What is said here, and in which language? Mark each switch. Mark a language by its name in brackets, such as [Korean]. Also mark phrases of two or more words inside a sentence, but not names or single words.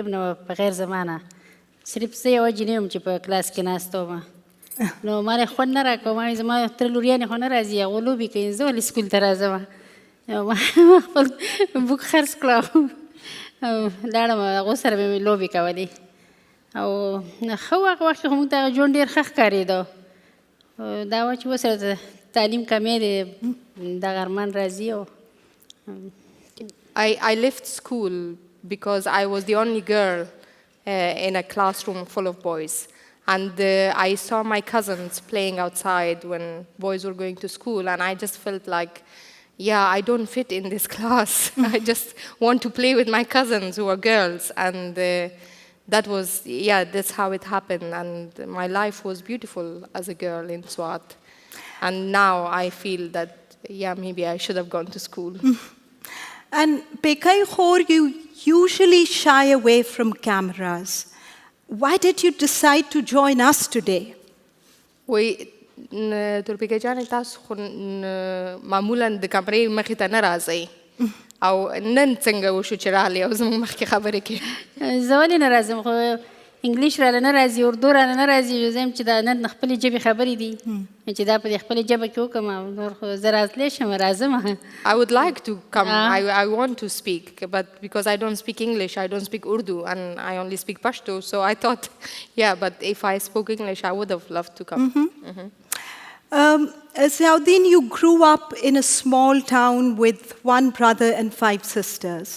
[Pashto] به نه وه په غیر زما نه صرف زه یوه جنۍ وم چې په کلاس کې ناسته ومه نو ما خوند نه راکوه ما زما تره لوریانې خو نه راځي هغو لوبې کوي زه ولې سکول ته راځم ما خپل بوک خرڅ کړه لاړم هغو سره به مې لوبې کولې او ښه هغه وخت کې خو موږ ته هغه ژوند ډېر ښه ښکارېده دا وه چې اوس سره تعلیم کمی دی دغه ارمان راځي او [English] I left school because I was the only girl in a classroom full of boys. And I saw my cousins playing outside when boys were going to school, and I just felt like, yeah, I don't fit in this class. I just want to play with my cousins who are girls. And that was, yeah, that's how it happened. And my life was beautiful as a girl in Swat. And now I feel that, yeah, maybe I should have gone to school. And Pekai Khor, you usually shy away from cameras. Why did you decide to join us today? [Pashto] تورپیکۍ جانې تاسو خو معمولا د کمرې مخې ته نه راځئ او نن څنګه وشو چې راغلې او زموږ مخکې خبرې کوې زه ولې نه راځم خو انګلیش راله نه راځي اردو راله نه راځي زه یم چې دا نن خپلې ژبې خبرې دي چې دا په دې خپلې ژبه کې وکړم او نور خو زه راتلی شم راځم [English] I would like to come. I want to speak, but because I don't speak English, I don't speak Urdu, and I only speak Pashto. So I thought, yeah, but if I spoke English, I would have loved to come. Ziauddin, you grew up in a small town with one brother and 5 sisters.